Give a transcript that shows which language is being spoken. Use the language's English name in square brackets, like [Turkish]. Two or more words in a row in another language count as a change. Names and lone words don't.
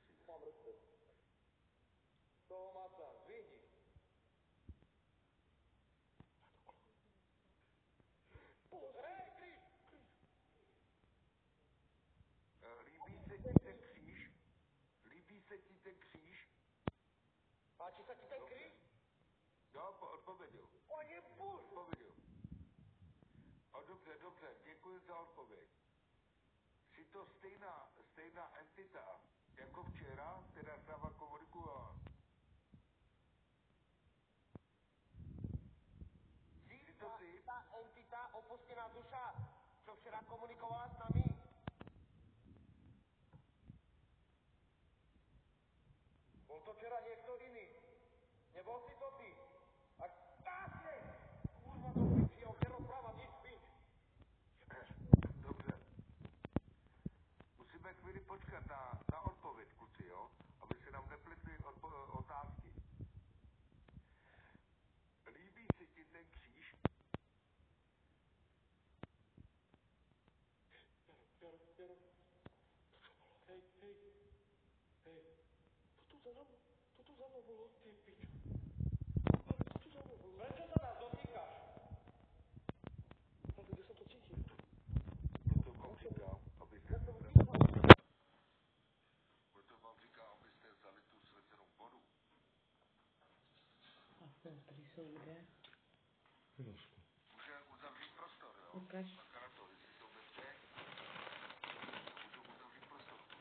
[Slovak] mám recept. Toho maca, zvihni. Hej, Kríž! [Czech] Líbí se ti ten kříž? Líbí se ti ten kříž? [Slovak] Páči sa ti ten kríž? [Czech] Jo, odpověděl. Pane Bože! Odpověděl. Dobře, dobře, děkuji za odpověď. Si to stejná entita, jako včera, která s náma komunikovala. [Slovak] Si to ty? Tá entita, opustená duša, čo včera komunikovala s nami. Bol to včera niekto iný. Nebol si to ty. Ak táhne! Kurva, to piči, ja už nerozprávam nič, pič. [Czech] Dobře. Musíme chvíli počkat na odpověď, kluci, jo? Aby se nám nepletly otázky. Líbí se ti ten kříž? Jaro. [Slovak] Hej. To tu za mnou bolo, ty pičo. To tu za mnou bolo. Prečo sa nás dotýkaš? Ale kde som to cítil? [Czech] Proto vám říkám, abyste vzali tu svěcenou vodu. A filtry jsou kde? [Slovak] Chvíľočku. [Czech] Může uzavřít prostor, jo? Ukaž. Bacha na to, jestli jsou bezpečné, můžu uzavřít prostor.